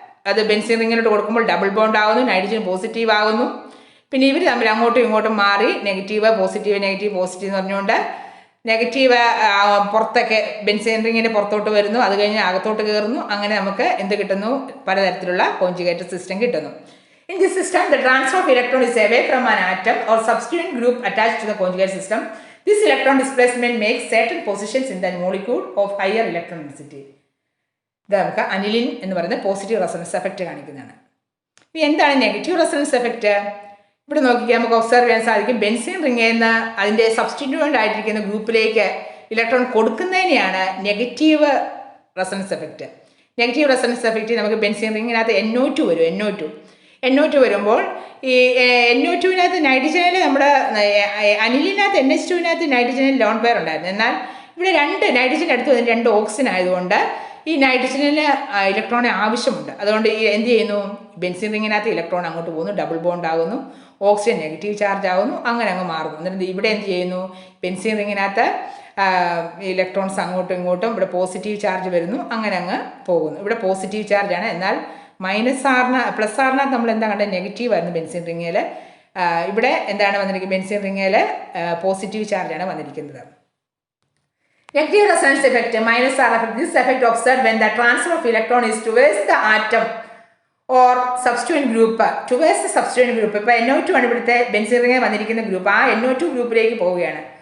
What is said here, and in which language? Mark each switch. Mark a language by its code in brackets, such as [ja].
[ml] അത് ബെൻസീൻ റിങ്ങിലോട്ട് കൊടുക്കുമ്പോൾ double bond ആകുന്നു, നൈട്രജൻ പോസിറ്റീവ് ആകുന്നു. പിന്നെ ഇവർ തമ്മിൽ അങ്ങോട്ടും ഇങ്ങോട്ടും മാറി നെഗറ്റീവ് പോസിറ്റീവ് നെഗറ്റീവ് പോസിറ്റീവ് എന്ന് പറഞ്ഞുകൊണ്ട് നെഗറ്റീവ് പുറത്തൊക്കെ ബെൻസീൻ റിങ്ങിൻ്റെ പുറത്തോട്ട് വരുന്നു, അത് കഴിഞ്ഞ് അകത്തോട്ട് കയറുന്നു. അങ്ങനെ നമുക്ക് എന്ത് കിട്ടുന്നു? പലതരത്തിലുള്ള കോൺജുഗേറ്റഡ് സിസ്റ്റം കിട്ടുന്നു. [en] In this system, the transfer of electron is away from an atom or substituent group attached to the conjugate system. This electron displacement makes certain positions in the molecule of higher electron density. [ml] ഇത് നമുക്ക് aniline എന്ന് പറയുന്ന positive resonance effect കാണിക്കുന്നതാണ്. ഇനി എന്താണ് negative resonance effect? ഇവിടെ നോക്കിയാൽ നമുക്ക് ഒബ്സർവ് ചെയ്യാൻ സാധിക്കും. ബെൻസീൻ റിങ്ങിൽ നിന്ന് അതിൻ്റെ സബ്സ്റ്റിറ്റ്യൂവൻ്റ് ആയിട്ടിരിക്കുന്ന ഗ്രൂപ്പിലേക്ക് electron കൊടുക്കുന്നതിനെയാണ് negative resonance effect. Negative resonance effect നമുക്ക് ബെൻസീൻ റിങ്ങിനകത്ത് NO2 വരും. NO2 വരുമ്പോൾ ഈ NO2-നകത്ത് നൈട്രജനിൽ നമ്മുടെ അനിലിനകത്ത് NH2-നകത്ത് നൈട്രജനിൽ ലോൺ പെയർ ഉണ്ടായിരുന്നു. എന്നാൽ ഇവിടെ രണ്ട് നൈട്രജൻ എടുത്ത് വന്ന് രണ്ട് ഓക്സിജൻ ആയതുകൊണ്ട് ഈ നൈട്രജനിൽ ഇലക്ട്രോണെ ആവശ്യമുണ്ട്. അതുകൊണ്ട് ഈ എന്ത് ചെയ്യുന്നു? ബെൻസീൻ റിങ്ങിനകത്ത് ഇലക്ട്രോൺ അങ്ങോട്ട് പോകുന്നു, ഡബിൾ ബോണ്ട് ആകുന്നു, ഓക്സിജൻ നെഗറ്റീവ് ചാർജ് ആകുന്നു, അങ്ങനെ അങ്ങ് മാറുന്നു. എന്നിട്ട് ഇവിടെ എന്ത് ചെയ്യുന്നു? ബെൻസീൻ റിങ്ങിനകത്ത് ഇലക്ട്രോൺസ് അങ്ങോട്ടും ഇങ്ങോട്ടും ഇവിടെ പോസിറ്റീവ് ചാർജ് വരുന്നു, അങ്ങനെ അങ്ങ് പോകുന്നു. ഇവിടെ പോസിറ്റീവ് ചാർജാണ്. എന്നാൽ പ്ലസ് ആറിനകത്ത് നമ്മൾ എന്താ കണ്ടത്? നെഗറ്റീവ് ആയിരുന്നു ബെൻസീൻ റിങ്ങിൽ. ഇവിടെ എന്താണ് വന്നിരിക്കുന്നത്? ബെൻസീൻ റിങ്ങിൽ പോസിറ്റീവ് ചാർജാണ് വന്നിരിക്കുന്നത്. [en] Negative resonance effect, minus R effect. This effect observed when the transfer of electron is towards the atom or substituent group. Towards the substituent group. [ml] ഇപ്പോൾ NO2 ആണ് ഇവിടുത്തെ ബെൻസീൻ റിങ്ങിൽ വന്നിരിക്കുന്ന group. ആ NO2 ഗ്രൂപ്പിലേക്ക് പോവുകയാണ്.